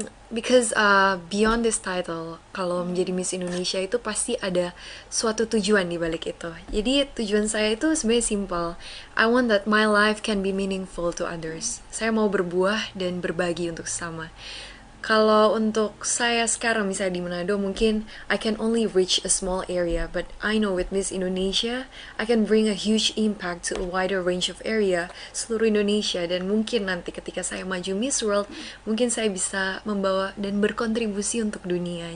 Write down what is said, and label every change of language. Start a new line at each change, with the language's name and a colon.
English: Because beyond this title,
Indonesian: kalau menjadi Miss Indonesia itu pasti ada suatu tujuan di balik itu. Jadi tujuan saya itu sebenarnya simple.
English: I want that my life can be meaningful to others.
Indonesian: Saya mau berbuah dan berbagi untuk sesama. Kalau untuk saya sekarang misalnya di Manado, mungkin
English: I can only reach a small area, but I know with Miss Indonesia, I can bring a huge impact to a wider range of area,
Indonesian: seluruh Indonesia, dan mungkin nanti ketika saya maju Miss World, mungkin saya bisa membawa dan berkontribusi untuk dunia.